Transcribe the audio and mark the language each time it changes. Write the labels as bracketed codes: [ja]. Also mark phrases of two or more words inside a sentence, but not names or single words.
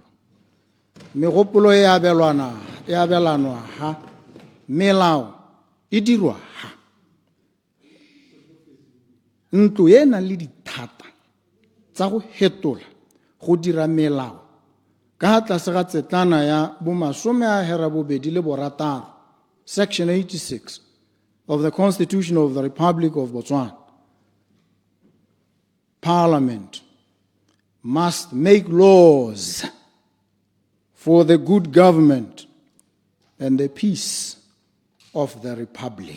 [tn] Megopolo e abelanwa ha melao e dirwa ha ntlo e nang le dithata tsa go hetola go dira melao ka tlase ga tsetlana ya bomasome a herabobedi le borataro [en] section 86 of the Constitution of the Republic of Botswana. Parliament must make laws for the good government and the peace of the Republic.